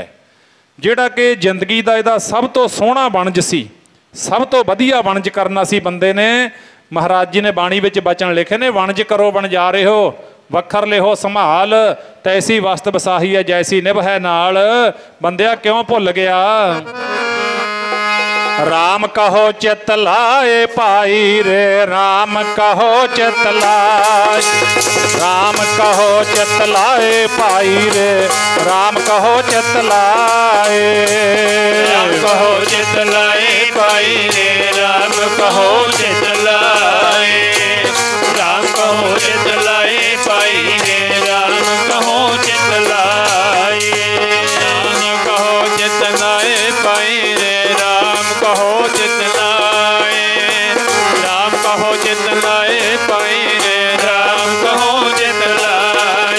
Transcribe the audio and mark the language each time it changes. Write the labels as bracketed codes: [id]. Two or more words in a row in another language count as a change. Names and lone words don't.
[pa] ਜਿਹੜਾ ਕਿ ਜ਼ਿੰਦਗੀ ਦਾ ਇਹਦਾ ਸਭ ਤੋਂ ਸੋਹਣਾ ਵਣਜ ਸੀ, ਸਭ ਤੋਂ ਵਧੀਆ ਵਣਜ ਕਰਨਾ ਸੀ ਬੰਦੇ ਨੇ। ਮਹਾਰਾਜ ਜੀ ਨੇ ਬਾਣੀ ਵਿੱਚ ਬਚਨ ਲਿਖੇ ਨੇ, ਵਣਜ ਕਰੋ ਵਣਜਾਰੇ ਹੋ, ਵੱਖਰ ਲਿਹੋ ਸੰਭਾਲ, ਤੈਸੀ ਵਸਤ ਵਸਾਹੀ ਹੈ ਜੈਸੀ ਨਿਭੈ ਨਾਲ। ਬੰਦਿਆ ਕਿਉਂ ਭੁੱਲ ਗਿਆ? [hi] राम कहो चित लाए पाई रे, राम कहो चित लाए, राम कहो चित लाए पाई रे, राम कहो चित लाए, राम कहो चित लाए पाई रे, राम कहो चित लाए, राम कहो चित लाए पाई रे, राम कहो चित लाए, राम कहो चित लाए पाई रे, राम कहो चित लाए, राम कहो चित लाए पाई रे, राम कहो चित लाए।